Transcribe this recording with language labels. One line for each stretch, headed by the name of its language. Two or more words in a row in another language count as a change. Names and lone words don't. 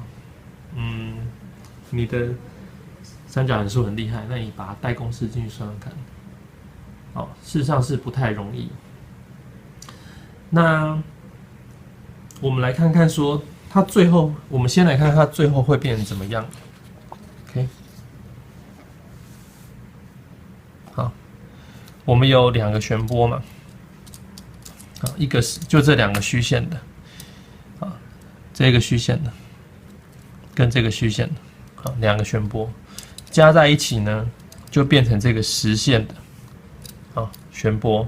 Chinese: 你的三角函数很厲害，那你把它代公式進去算算看。好，事實上是不太容易。那我們來看看說，它最後，我們先來看它最後會变成怎麼樣。OK，好，我們有2個旋波嘛，好，一個是就這2個虛線的，啊，這個虛線的跟這個虛線的，好，2個旋波加在一起呢，就變成這個實線的，啊，旋波。